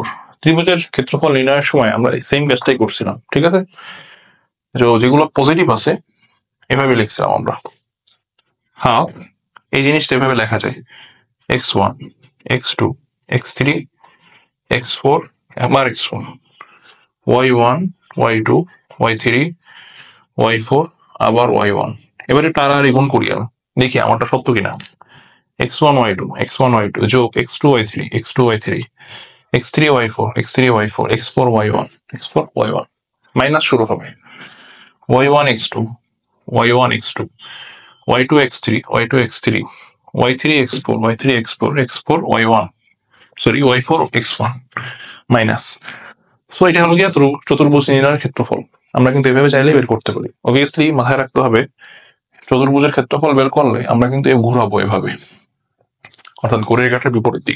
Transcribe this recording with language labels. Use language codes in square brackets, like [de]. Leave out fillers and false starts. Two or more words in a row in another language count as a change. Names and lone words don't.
[bn] ত্রিভুজের ক্ষেত্রফল নির্ণয়ের সময় আমরা সেম কাজটাই করছিলাম, ঠিক আছে। যেগুলো পজিটিভ আছে এভাবে লিখছিলাম আমরা, হাফ এই জিনিসটা এভাবে লেখা যায় x1 x2 x3 x4 আবার x1, y1 y2 y3 y4 আবার y1। এবারে তাড়াতাড়ি গুণ করি আর দেখি আমারটা সত্য কিনা। x1 y2 x1 y2 যোগ x2 y3 x2 y3 x3 y4 x3 y4 x4 y1 x4 y1, মাইনাস শুরু হবে y1 x2 y1 x2 y2 x3 y2 x3 y3 x4 y3 x4 x4 y1 সরি y4 x1 মাইনাস। সো এটা হলো গিয়া চতুর্ভুজ নির্ণয়ের ক্ষেত্রফল। আমরা কিন্তু এভাবে চাইলে বের করতে পারি। অবভিয়াসলি মাথায় রাখতে হবে চতুর্ভুজের ক্ষেত্রফল বের করলে আমরা কিন্তু ঘুরাবো এভাবে, অর্থাৎ ঘড়ির কাঁটার বিপরীত দিকে।